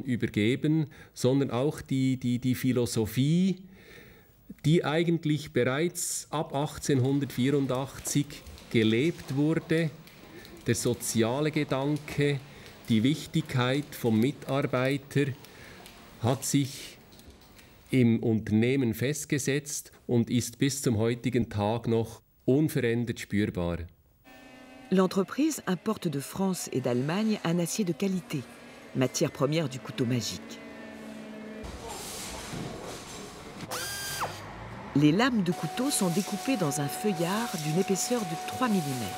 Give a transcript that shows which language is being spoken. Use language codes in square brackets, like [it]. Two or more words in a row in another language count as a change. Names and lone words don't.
[de] übergeben, sondern auch die Philosophie, die eigentlich bereits ab 1884 gelebt wurde, der soziale Gedanke, die Wichtigkeit vom Mitarbeiter hat sich im Unternehmen festgesetzt und ist bis zum heutigen Tag noch unverändert spürbar. [fr] L'entreprise importe de France et d'Allemagne un acier de qualité, matière première du couteau magique. Les lames de couteau sont découpées dans un feuillard d'une épaisseur de 3 mm.